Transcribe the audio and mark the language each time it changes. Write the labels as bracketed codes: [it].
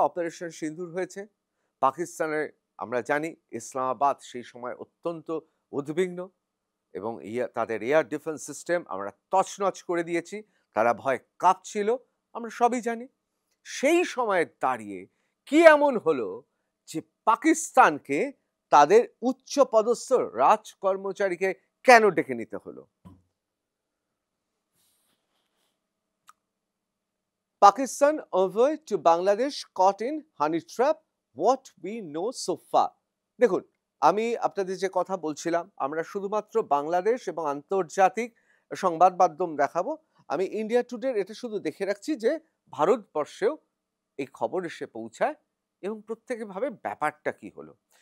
[bn] Operation সিন্দুর হয়েছে। পাকিস্তানের আমরা জানি ইসলামাবাদ সেই সময় অত্যন্ত উদ্বিগ্ন এবং তাদের এয়ার ডিফেন্স সিস্টেম আমরা তছনছ করে দিয়েছি, তারা ভয় কাঁপছিল, আমরা সবই জানি। সেই সময় দাঁড়িয়ে কি এমন হলো যে পাকিস্তানকে তাদের উচ্চপদস্থ রাজকর্মচারীকে কেন ডেকে নিতে হলো? [en] Pakistan envoy to Bangladesh caught in honey trap, what we know so far. [bn] দেখুন, আমি আপনাদের যে কথা বলছিলাম, আমরা শুধুমাত্র বাংলাদেশ এবং আন্তর্জাতিক সংবাদ মাধ্যম দেখাবো। আমি ইন্ডিয়া টুডের এটা শুধু দেখে রাখছি যে ভারতবর্ষেও এই খবর এসে পৌঁছায় এবং প্রত্যেকে ভাবে ব্যাপারটা কি হলো।